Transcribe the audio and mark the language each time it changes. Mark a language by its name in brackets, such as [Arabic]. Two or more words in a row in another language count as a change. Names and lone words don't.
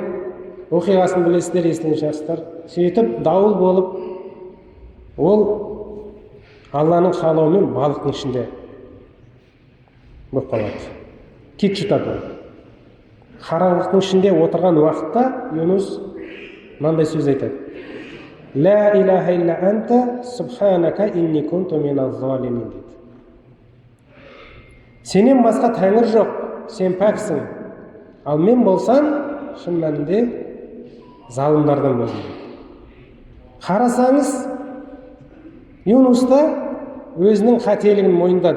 [Kazakh] Оқиғасын білесіздер, естіген шығарсыздар. Сөйтіп дауыл болып, ол Алланың қалауымен балықтың ішінде болып қалады. Кит жұтады. Қараңғылықтың ішінде отырған уақытта Юнус мынандай сөз айтады. [Arabic] لا إله إلا أنت سبحانك إني كنت من الظالمين дейді. [Kazakh] Сенен басқа тәңір жоқ, сен пәксің. Ал мен болсам, шын мәнінде залымдардан болдым дейді. Қарасаңыз, Юнус та өзінің қателігін мойындады.